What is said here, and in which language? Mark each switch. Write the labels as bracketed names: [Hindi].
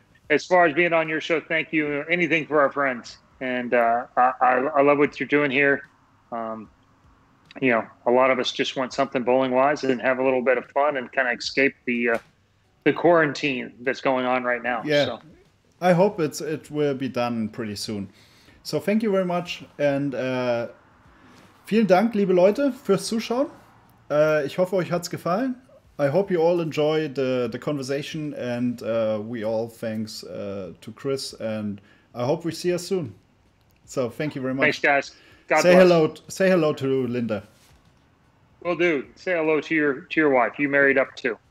[English] As far as being on your show, thank you. Anything for our friends. And I love what you're doing here. You know, a lot of us just want something bowling-wise and have a little bit of fun and kind of escape the quarantine that's going on right now. Yeah, so. I hope it will be done pretty soon. So thank you very much. [German] And vielen Dank, liebe Leute, fürs Zuschauen. Ich hoffe, euch hat's gefallen. [English] I hope you all enjoy the conversation, and we all thanks to Chris, and I hope we see us soon. So thank you very much. Thanks, guys. God say bless. Say hello to Linda. Will do. Say hello to your wife. You married up too.